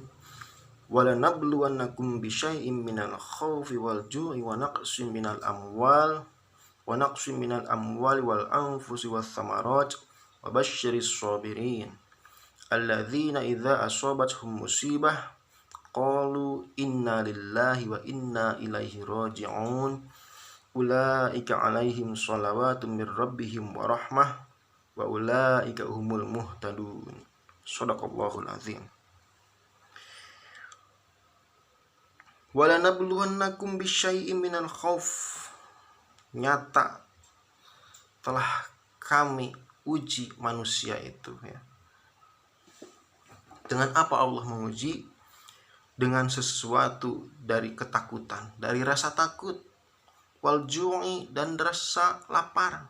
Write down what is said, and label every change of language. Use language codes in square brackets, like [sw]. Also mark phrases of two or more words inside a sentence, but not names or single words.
[ar] ولنبلونكم بشيء من الخوف والجوع ونقص من الأموال والأنفس والثمرات وبشر الصابرين الذين إذا أصابتهم مصيبة قالوا إنا لله وإنا إليه راجعون أولئك عليهم صلوات من ربهم ورحمة وأولئك هم المهتدون. صدق الله العظيم. ولنبلونكم بشيء من الخوف. [id] Nyata telah kami uji manusia itu, ya. Dengan apa Allah menguji? Dengan sesuatu dari ketakutan, dari rasa takut, [ar] والجوع, [id] dan rasa lapar.